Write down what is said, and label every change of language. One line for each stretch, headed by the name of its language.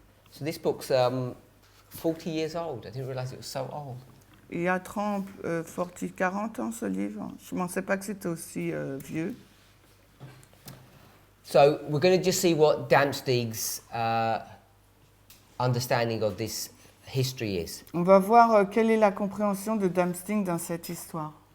English: So this book's 40 years old. I didn't realise it was so old.
French: Il y a 40 ans, ce livre. Je ne pensais pas que c'était aussi vieux.
English: So we're going to just see what Damsteeg's understanding of this history is.
French: On va voir quelle est la compréhension de Damsteeg dans cette histoire.